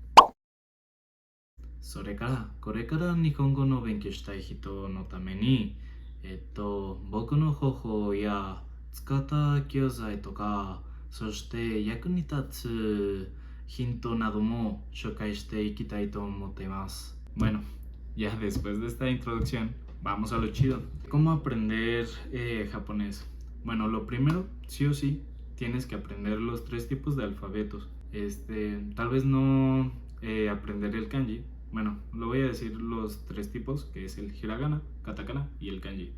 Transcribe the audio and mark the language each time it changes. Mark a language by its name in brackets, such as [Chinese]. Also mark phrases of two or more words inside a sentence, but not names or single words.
[Japanese] それからこれから日本語の勉強したい人のために、僕の方法や使った教材とか、そして役に立つヒントなども紹介していきたいと思っています。 [Spanish] Bueno, ya después de esta introducción, vamos a lo chido. ¿Cómo aprender japonés? Bueno, lo primero, sí o sí, tienes que aprender los tres tipos de alfabetos. Tal vez no aprender el kanji. Bueno, lo voy a decir los tres tipos, que es el hiragana, katakana y el kanji.